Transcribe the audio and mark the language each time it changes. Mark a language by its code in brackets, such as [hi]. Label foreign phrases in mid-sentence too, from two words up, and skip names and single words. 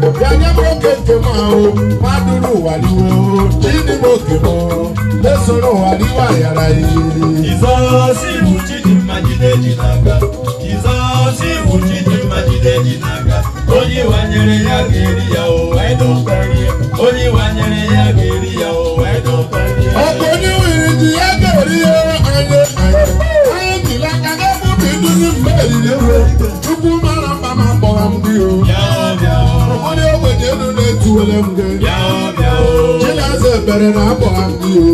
[ig] Ya nye m oke nke m ahụ. Mmadụ n'ụwa n'iwe o. Chi dị m oke m o. Mesoro ụwa n'iwe ayara ya. Jizọs iwu Chidimma jide ji n'aka. Jizọs iwu Chidimma jide ji n'aka. Onye wanyere ya ga-eri ya o, [en] I don't care. [ig] Onye wanyere ya ga-eri ya o, [en] I don't care. [ig] Ọ bụ onye nwere ji ya ga-eri ya, anyị, anyị. Anyị dị n'aka ga-abụ na idu ndị mgbe eriri ewe. Chukwu mara mma ma kpọrọ m gị o. Bịa o, bịa o. Onye ogbenye elu na-etuwele m gị. Bịa o, bịa o. Chinasa ekpere na akpọrọ m gị o.